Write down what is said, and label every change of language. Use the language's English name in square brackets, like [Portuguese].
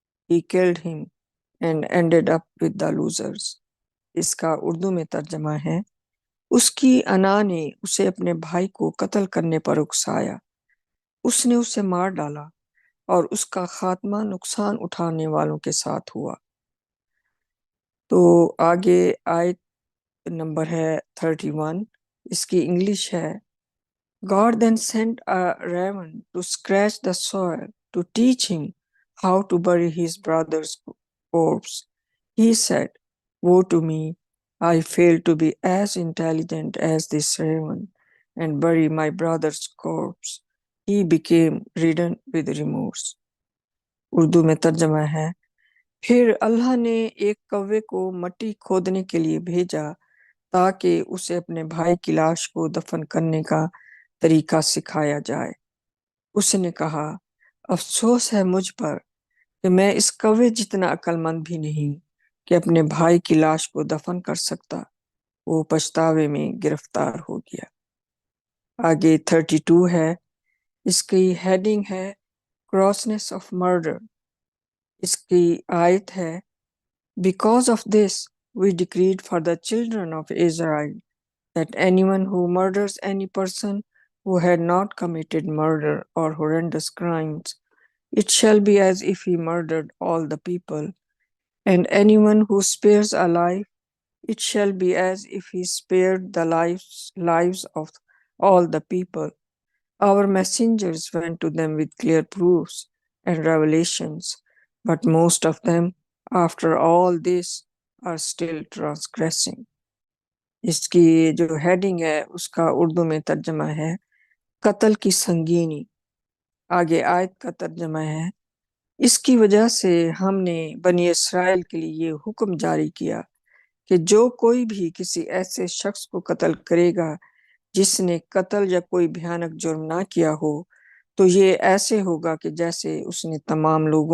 [English] He killed him and ended up with the losers۔ [Urdu] اس کا اردو میں ترجمہ ہے، اس کی انا نے اسے اپنے بھائی کو قتل کرنے پر اکسایا۔ اس نے اسے مار ڈالا اور اس کا خاتمہ نقصان اٹھانے والوں کے ساتھ ہوا۔ تو آگے آیت نمبر ہے 31، اس کی انگلش ہے: [English] God then sent a raven to scratch the soil to teach him how to bury his brother's corpse. He said, "Woe to me! I failed to be as intelligent as this raven and bury my brother's corpse." He became ridden with remorse. [Urdu] Urdu میں ترجمہ ہے: پھر اللہ نے ایک کوے کو مٹی کھودنے کے لیے بھیجا تاکہ اسے اپنے بھائی کی لاش کو دفن کرنے کا طریقہ سکھایا جائے۔ اس نے کہا، افسوس ہے مجھ پر کہ میں اس کوے جتنا عقل مند بھی نہیں کہ اپنے بھائی کی لاش کو دفن کر سکتا۔ وہ پچھتاوے میں گرفتار ہو گیا۔ آگے 32 ہے، اس کی ہیڈنگ ہے کراسنس آف مرڈر۔ اس کی آیت ہے: [English] Because of this, we decreed for the children of Israel that anyone who murders any person who had not committed murder or horrendous crimes, it shall be as if he murdered all the people, and anyone who spares a life, it shall be as if he spared the lives of all the people. Our messengers went to them with clear proofs and revelations, but most of them, after all this, are still transgressing. [Urdu] اس کی جو heading ہے اس کا اردو میں ترجمہ ہے قتل کی سنگینی۔ آگے آیت کا ترجمہ ہے: اس کی وجہ سے ہم نے بنی اسرائیل کے لیے یہ حکم جاری کیا کہ جو کوئی بھی کسی ایسے شخص کو قتل کرے گا جس نے قتل یا کوئی بھیانک جرم نہ کیا ہو، تو یہ ایسے ہوگا کہ جیسے اس نے تمام